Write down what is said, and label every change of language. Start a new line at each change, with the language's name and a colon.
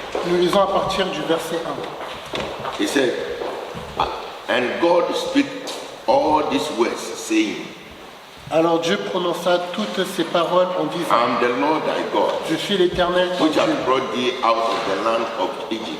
French: Nous lisons à partir du verset 1.
English: He said, and God spake all these words, saying,
French: Alors Dieu prononça toutes ces paroles en disant,
English: I am the Lord thy God,
French: je suis l'Éternel ton
English: which
French: Dieu,
English: hath brought thee out of the land of Egypt,